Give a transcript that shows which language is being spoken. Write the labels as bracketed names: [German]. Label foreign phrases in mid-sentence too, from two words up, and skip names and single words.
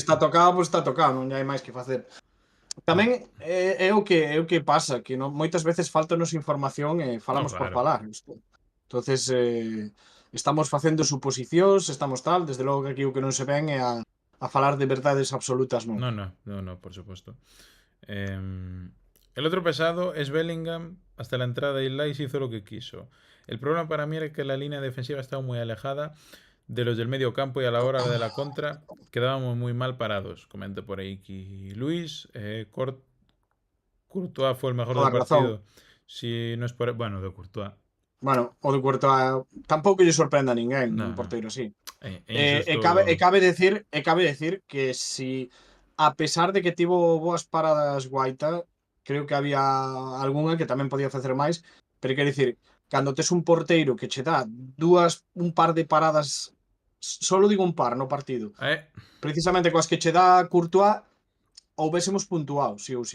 [Galician] se está tocado, pois está tocado, non hai máis que facer. Tamén é o que pasa, que moitas veces faltanos información e falamos por falar. Entonces, estamos facendo suposicións, estamos tal, desde logo que aquí o que non se ven é a falar de verdades absolutas, non. [Spanish] No, por supuesto. El otro pesado es Bellingham. Hasta la entrada de Ilais hizo lo que quiso. El problema para mí era que la línea defensiva estaba muy alejada de los del medio campo y a la hora de la contra quedábamos muy mal parados. [Galician] Comenta por aí que Luis. [Spanish] Courtois fue el mejor del partido. Si no es por... Bueno, de Courtois. [Galician] Bueno, o de Courtois tampouco lle sorprende a ninguén, un porteiro así. [Spanish] Cabe decir que si, [Galician] a pesar de que tivo boas paradas Guaita, creo que había algunha que tamén podía facer máis, pero quero dicir, cando tes un porteiro que che dá un par de paradas, solo digo un par no partido, precisamente coas que che dá Courtois, houvésemos puntuado, sí ou sí.